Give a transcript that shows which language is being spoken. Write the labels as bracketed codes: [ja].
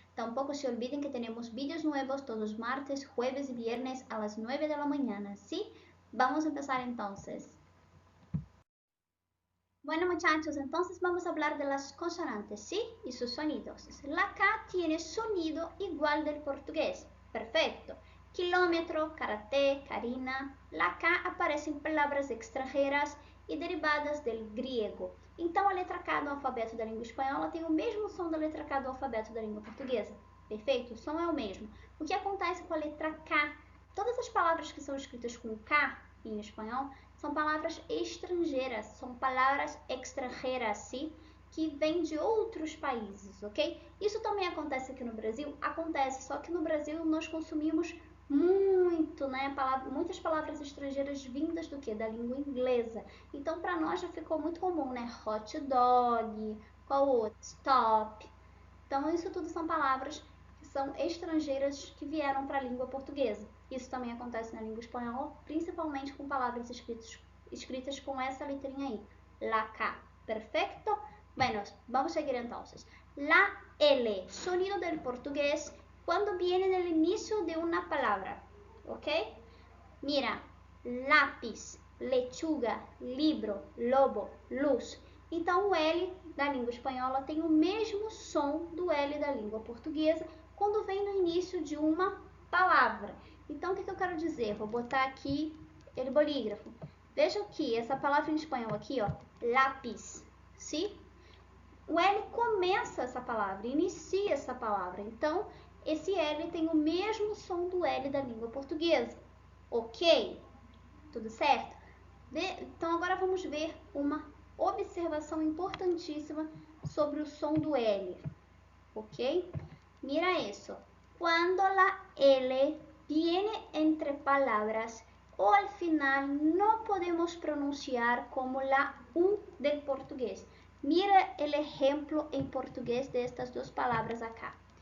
[es] Tampoco se olviden que tenemos vídeos nuevos todos martes, jueves y viernes a las 9 de la mañana, ¿sí? Vamos a empezar entonces. Bueno muchachos, entonces vamos a hablar de las consonantes, ¿sí? Y sus sonidos. La K tiene sonido igual del portugués. Perfecto. Kilómetro, karate, Karina. La K aparece [pt] em palavras [es] extranjeras e derivadas del griego. [pt] Então, a letra K do alfabeto da língua espanhola tem o mesmo som da letra K do alfabeto da língua portuguesa. Perfeito? O som é o mesmo. O que acontece com a letra K? Todas as palavras que são escritas com K em espanhol são palavras estrangeiras, são palavras extranjeras, sim, que vêm de outros países, ok? Isso também acontece aqui no Brasil? Acontece, só que no Brasil nós consumimos muito, né? Muitas palavras estrangeiras vindas do quê? Da língua inglesa. Então, para nós já ficou muito comum, né? Hot dog, qual outro? Stop. Então, isso tudo são palavras que são estrangeiras que vieram para a língua portuguesa. Isso também acontece na língua espanhola, principalmente com palavras escritas com essa letrinha aí, la K. [es] Perfecto? Bueno, vamos a seguir entonces. La L, sonido del portugués cuando viene en el inicio de una palabra, ¿ok? Mira, lápis, lechuga, libro, lobo, luz. [pt] Então, o L da língua espanhola tem o mesmo som do L da língua portuguesa quando vem no início de uma palavra. Então, o que eu quero dizer? Vou botar aqui o bolígrafo. Veja que essa palavra em espanhol aqui, ó, lápis, sim? O L começa essa palavra, inicia essa palavra. Então, esse L tem o mesmo som do L da língua portuguesa. Ok? Tudo certo? Então, agora vamos ver uma observação importantíssima sobre o som do L. [es] Ok? Mira eso. Cuando la L viene entre palabras o al final no podemos pronunciar como la U del portugués. Mira el ejemplo en portugués de estas [pt] duas palavras [es] acá.